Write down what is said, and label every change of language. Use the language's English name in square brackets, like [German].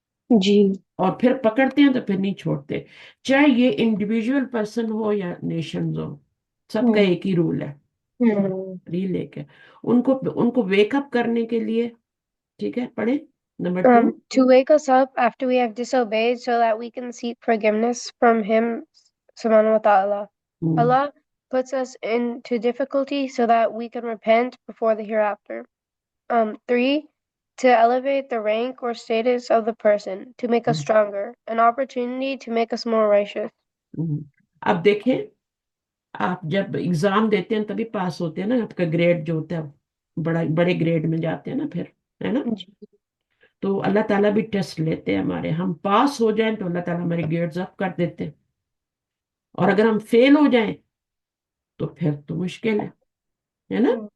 [Hindi] जी और फिर पकड़ते हैं तो फिर नहीं छोड़ते, चाहे ये इंडिविजुअल पर्सन हो या नेशंस हो, सबका हम्म एक ही रूल है, हम्म रील एक है। उनको उनको वेकअप करने के लिए, ठीक है, पढ़े number 2। [English] To wake us up after we have disobeyed so that we can seek forgiveness from Him, subhanahu wa ta'ala. Allah puts us into difficulty so that we can repent before the hereafter. 3, to elevate the rank or status of the person, to make us stronger, an opportunity to make us more righteous. [Hindi] अब देखें, आप जब exam देते हैं तभी पास होते हैं ना, आपका ग्रेड जो होता है बड़ा बड़े ग्रेड में जाते हैं ना फिर, है ना। जी तो अल्लाह ताला भी टेस्ट लेते हैं हमारे, हम पास हो जाएं तो अल्लाह ताला हमारे ग्रेड्स अप कर देते हैं, और अगर हम फेल हो जाएं तो फिर तो मुश्किल है ना।